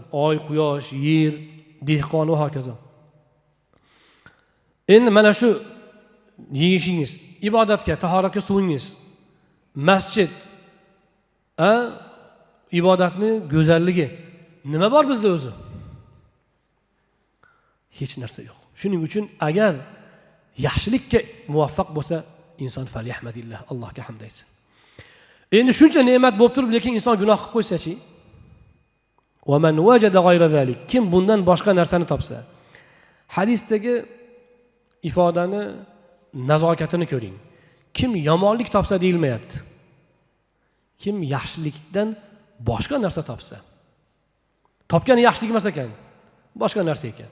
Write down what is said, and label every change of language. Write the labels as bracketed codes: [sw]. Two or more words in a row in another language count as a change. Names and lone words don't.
[uz] Oy, quyosh, yer, dehqon va hokazo. Endi mana shu yeyishingiz, ibodatga, tahoratga suvingiz, masjid, ibodatning go'zalligi nima bor bizda o'zi? Hech narsa yo'q. Shuning uchun agar yaxshilikka muvaffaq bo'lsa, inson falyahmadillah, Allohga hamd aytsin. Endi shuncha ne'mat bo'lib turib, lekin inson gunoh qilib qo'ysa-chi? [ar] ومن وجد غير ذلك, [uz] kim bundan boshqa narsani topsa. Hadisdagi ifodani nazokatini ko'ring. Kim yomonlik topsa deyilmayapti. Kim yaxshilikdan boshqa narsa topsa. Topgan yaxshilik emas ekan, boshqa narsa ekan.